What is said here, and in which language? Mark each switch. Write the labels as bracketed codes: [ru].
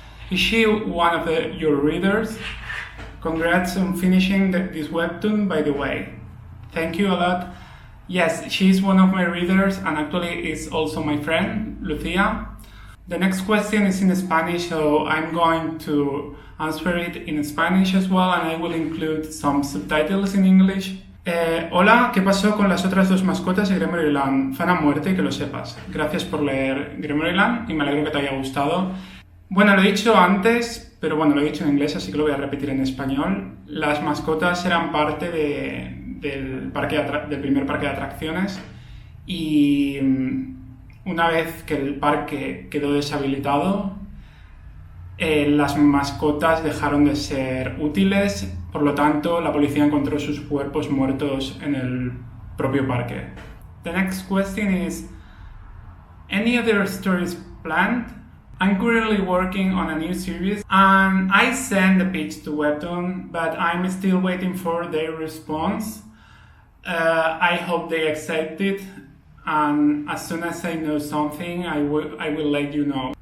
[en] Is she one of your readers? Congrats on finishing this webtoon, by the way. Thank you a lot. Yes, she's one of my readers and actually is also my friend, Lucia. The next question is in Spanish, so I'm going to answer it in Spanish as well, and I will include some subtitles in English. [es] Hola, ¿qué pasó con las otras dos mascotas de GremoryLand? Fan a muerte, que lo sepas. Gracias por leer GremoryLand y me alegro que te haya gustado. Bueno, lo he dicho antes, pero bueno, lo he dicho en inglés, así que lo voy a repetir en español. Las mascotas eran parte del primer parque de atracciones y una vez que el parque quedó deshabilitado, las mascotas dejaron de ser útiles, por lo tanto la policía encontró sus cuerpos muertos en el propio parque. [en] The next question is, any other stories planned? I'm currently working on a new series and I sent the pitch to Webtoon, but I'm still waiting for their response. I hope they accept it, and as soon as I know something, I will let you know.